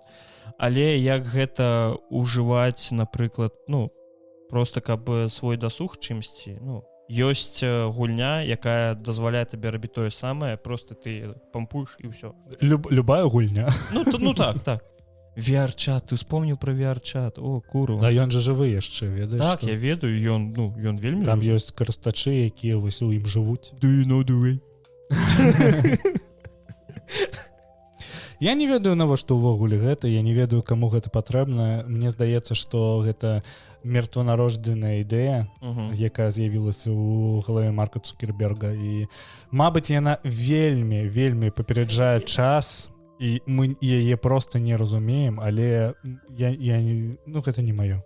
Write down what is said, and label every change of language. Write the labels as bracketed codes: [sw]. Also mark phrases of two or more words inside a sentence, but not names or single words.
[be] Але як гэта ўжываць, напрыклад, ну, проста каб свой дасуг чымсьці, ну, ёсць гульня, якая дазваляе табе рабіць тое самае, просто ты пампуеш і ўсё. Любая гульня. Ну так. VR-чат, ты вспомніў пра VR-чат, о, куру. Да, ён жа жывы яшчэ, ведаеш? Так, я ведаю, ён вельмі... Там ёсць карыстачы, якія вось у ім жывуць. [en] Do you know the way? [be] Я не ведаю, навошта ўвогуле гэта, я не ведаю, каму гэта патрэбна. Мне здаецца, што гэта мертванароджаная ідэя, якая з'явілася ў галаве Марка Цукерберга. І, мабыць, яна вельмі папераджае час, і мы яе проста не разумеем, але гэта не маё.